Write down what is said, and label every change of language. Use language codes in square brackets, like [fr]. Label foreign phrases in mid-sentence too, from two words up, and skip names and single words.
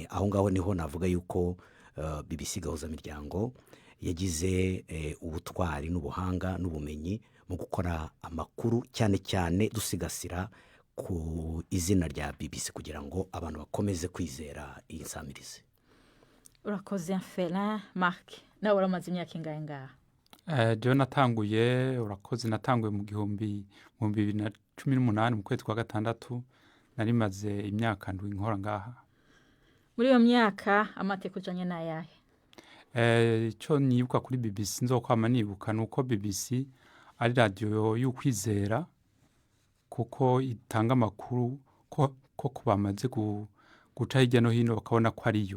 [rw] Aho ngaho niho navuga yuko BBC Gahuza Miryango yagize ubutwari n'ubuhanga n'ubumenyi mu gukora amakuru, cyane cyane dusigasira ku izina rya BBC kugira ngo abantu bakomeze kwizera iyi nsamirizi. Urakoze Fela. Mark, [rn] nawe uramaze imyaka ingahe ngaha? Jo natanguye natanguye mu 2018 mu kwezi kwa gatandatu, nari maze imyaka ndwi nkora ngaha. Muri iyo myaka amateka ujanye n'ayahe? Icyo nibuka kuri BBC nzokwama nibuka nuko BBC ari radio y'ukwizera kuko itanga amakuru ko kubamaze guca hirya no hino bakabona ko ariyo.